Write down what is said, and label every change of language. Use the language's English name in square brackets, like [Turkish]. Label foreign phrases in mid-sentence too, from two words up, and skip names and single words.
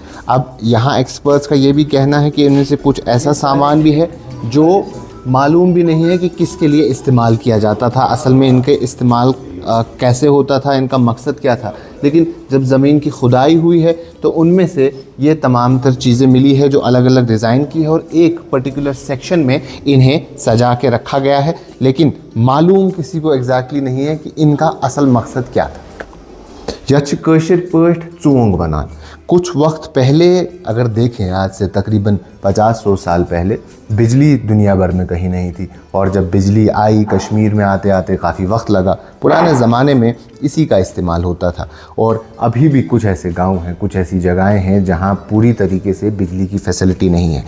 [Hindi] अब यहाँ एक्सपर्ट्स का ये भी कहना है कि इनमें से कुछ ऐसा सामान भी है जो मालूम भी नहीं है कि किसके लिए इस्तेमाल किया जाता था, असल में इनके इस्तेमाल कैसे होता था, इनका मकसद क्या था। लेकिन जब ज़मीन की खुदाई हुई है तो उनमें से ये तमाम तर चीज़ें मिली है जो अलग अलग डिज़ाइन की है और एक [English] particular section [Hindi] में इन्हें सजा के रखा गया है, लेकिन मालूम किसी को एग्जैक्टली नहीं है कि इनका असल मकसद क्या था। [Kashmiri] यह कशीर पठ चोंग बनान। [Hindi] कुछ वक्त पहले अगर देखें, आज से तकरीबन 50-100 साल पहले बिजली दुनिया भर में कहीं नहीं थी, और जब बिजली आई कश्मीर में आते आते काफ़ी वक्त लगा। पुराने ज़माने में इसी का इस्तेमाल होता था, और अभी भी कुछ ऐसे गांव हैं, कुछ ऐसी जगहें हैं जहां पूरी तरीके से बिजली की फैसिलिटी नहीं है।